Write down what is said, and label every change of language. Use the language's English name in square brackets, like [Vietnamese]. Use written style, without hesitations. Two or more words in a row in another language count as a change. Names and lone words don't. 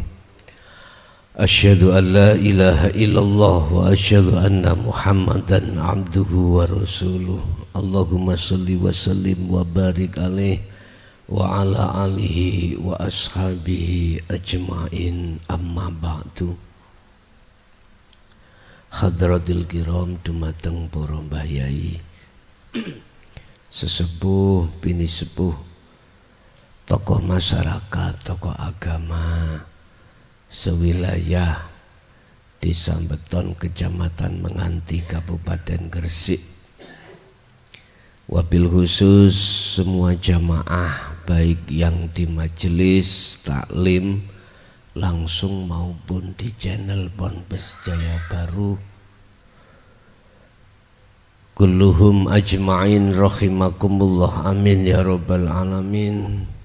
[Arabic] أشهد أن لا إله إلا الله وأشهد أن محمدا عبده ورسوله. اللهم صل وسلم وبارك عليه وعلى آله وأصحابه أجمعين، أما بعد. حضرات الكرام [Javanese] dumateng para mbah yai, sesepuh bini sepuh, tokoh masyarakat, tokoh agama sewilayah Desa Beton, Kecamatan Menganti, Kabupaten Gresik. [Arabic] وبالخصوص [Indonesian] semua jamaah baik yang di majelis taklim langsung maupun di channel Ponpes Jaya Baru, [Arabic] كلهم أجمعين رحمكم الله، آمين يا رب العالمين.